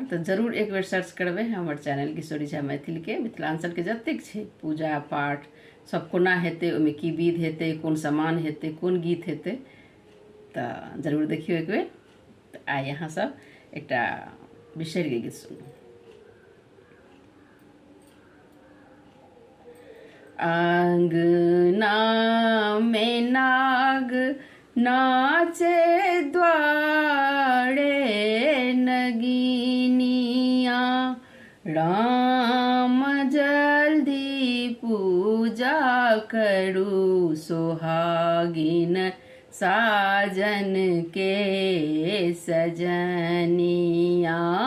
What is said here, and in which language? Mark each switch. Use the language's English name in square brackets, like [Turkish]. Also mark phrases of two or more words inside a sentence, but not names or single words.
[Maithili] तो जरूर एक बेर सर्च करबे हमर चैनल किशोरी झा मैथिल के। मिथिलांचल के जतेक छै पूजा पाठ सब कोना हेतै, ओहिमे की विध हेतै, कोन सामान हेतै, कोन गीत हेतै, तो जरूर देखियो एक बेर। तो आइ अहाँ सब एकटा बिषहरि के गीत सुनू। आंगना में नाग नाचे द्वारे नगिनिया, राम जल्दी पूजा करू सोहागिन साजन के सजनिया।